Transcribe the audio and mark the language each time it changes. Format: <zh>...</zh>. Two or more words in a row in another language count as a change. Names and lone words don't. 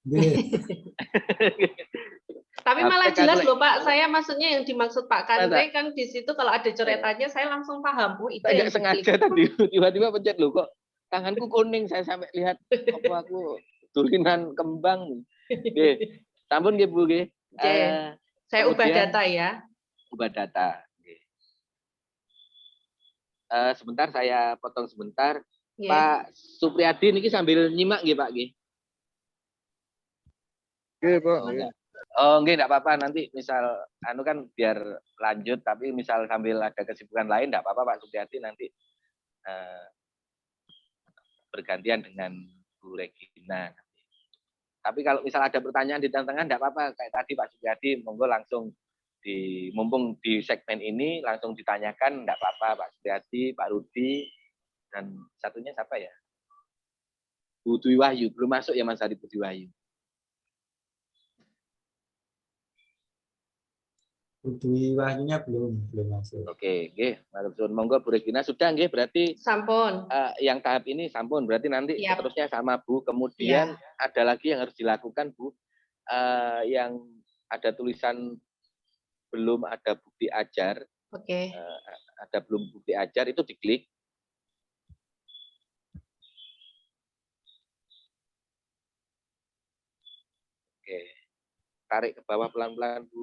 <id>Tapi malah jelas loh Pak, saya maksudnya yang dimaksud Pak Kantri kan di situ kalau ada coretannya saya langsung paham. Oh, itu saya nggak sengaja tadi tiba-tiba pencet loh kok tanganku kuning, saya sampai lihat apa aku tulinan kembang. Oke,</id> <jv>sampun nggih Bu nggih.</jv> <id>Saya ubah data ya. Ubah data. Sebentar saya potong sebentar. Pak Supriyadi niki sambil nyimak nggih Pak nggih. Nggih Pak. Oh, enggak apa-apa, nanti misal anu kan biar lanjut, tapi misal sambil ada kesibukan lain enggak apa-apa Pak Supriyadi, nanti bergantian dengan Bu Regina. Tapi kalau misal ada pertanyaan di tengah-tengah enggak apa-apa, kayak tadi Pak Supriyadi, monggo langsung mumpung di segmen ini langsung ditanyakan enggak apa-apa Pak Supriyadi, Pak Rudi, dan satunya siapa ya? Bu Dwi Wahyu, belum masuk ya Mas Ari Bu Dwi Wahyu. Dwi Wahyunya belum masuk. Oke,</id> <jv>nggih, matur suwun.</jv> <id>Monggo Bu Regina sudah nggih, berarti Sampun. yang tahap ini sampun, berarti nanti Yap. seterusnya sama Bu. Kemudian ada lagi yang harus dilakukan Bu, yang ada tulisan belum ada bukti ajar. Oke. Ada belum bukti ajar itu diklik. Oke, tarik ke bawah pelan-pelan Bu.</id>